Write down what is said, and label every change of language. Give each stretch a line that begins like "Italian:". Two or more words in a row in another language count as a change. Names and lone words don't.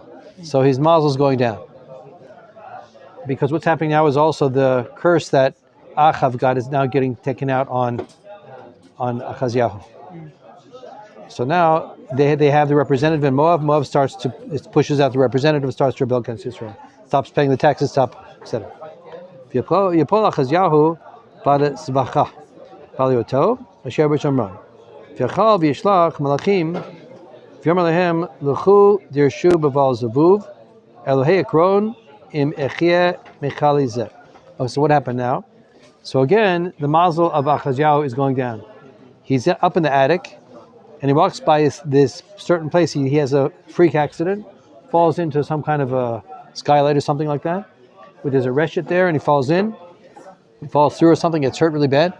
English: So his mazel is going down. Because what's happening now is also the curse that Achav got is now getting taken out on Achaziyahu. So now they have the representative in Moab. Moab pushes out the representative, starts to rebel against Israel. Stops paying the taxes, etc.
Hebrew: ויפל אחזיהו בעד השבכה בעליתו אשר בשמרון. ויחל וישלח מלאכים ויאמר להם לכו דרשו בבעל זבוב אלהי עקרון אם אחיה מחלי זה.
English: Oh, so what happened now? So again, the mazel of Achaziyahu is going down. He's up in the attic, and he walks by this certain place. He has a freak accident, falls into some kind of a skylight or something like that. Where there's a reshet there, and he falls in. He falls through or something, gets hurt really bad.